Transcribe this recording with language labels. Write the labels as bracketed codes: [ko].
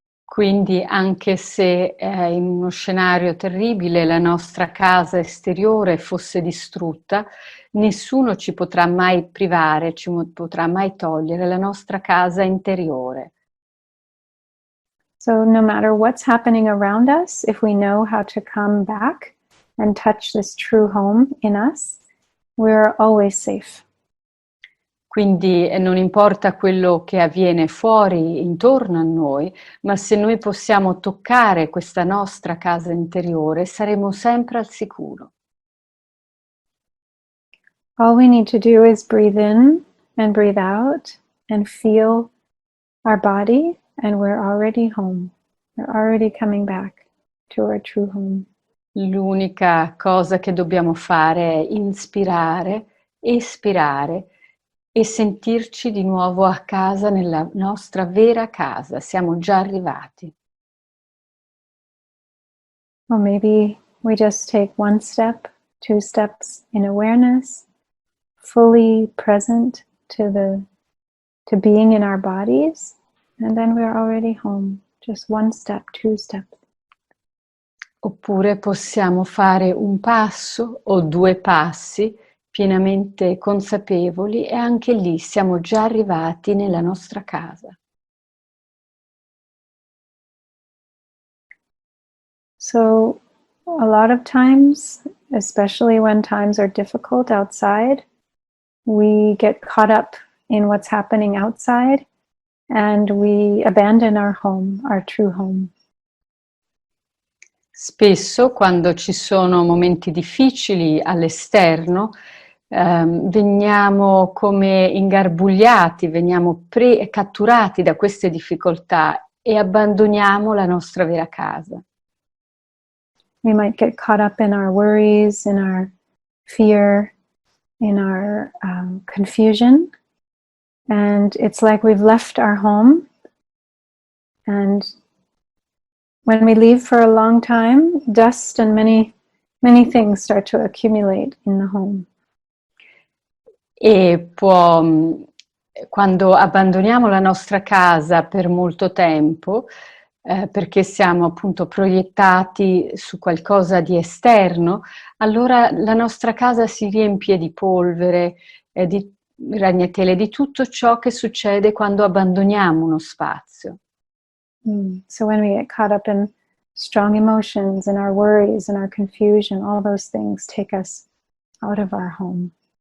[it] Quindi anche se in uno scenario terribile la nostra casa esteriore fosse distrutta, nessuno ci potrà mai privare, ci potrà mai togliere la nostra casa interiore. [en] So no matter what's happening around us, if we know how to come back and touch this true home in us, we're always safe. [it] Quindi non importa quello che avviene fuori, intorno a noi, ma se noi possiamo toccare questa nostra casa interiore, saremo sempre al sicuro. [en] All we need to do is breathe in and breathe out and feel our body, and we're already home. We're already coming back to our true home. [it] L'unica cosa che dobbiamo fare è inspirare, espirare e sentirci di nuovo a casa, nella nostra vera casa. Siamo già arrivati. [en] Or maybe we just take one step, 2 steps in awareness, fully present to being in our bodies, and then we're already home. Just 1 step, 2 steps. [it] Oppure possiamo fare un passo o 2 passi pienamente consapevoli e anche lì siamo già arrivati nella nostra casa. [en] So a lot of times, especially when times are difficult outside, we get caught up in what's happening outside and we abandon our home, our true home. [it] Spesso quando ci sono momenti difficili all'esterno, veniamo come ingarbugliati, veniamo catturati da queste difficoltà e abbandoniamo la nostra vera casa. [en] We might get caught up in our worries, in our fear, in our confusion, and it's like we've left our home, and when we leave for a long time, dust and many things start to accumulate in the home. [it] E quando abbandoniamo la nostra casa per molto tempo, perché siamo appunto proiettati su qualcosa di esterno, allora la nostra casa si riempie di polvere, di ragnatele, di tutto ciò che succede quando abbandoniamo uno spazio. [en] So when we get caught up in strong emotions, in our worries, in our confusion, all those things take us out of our home.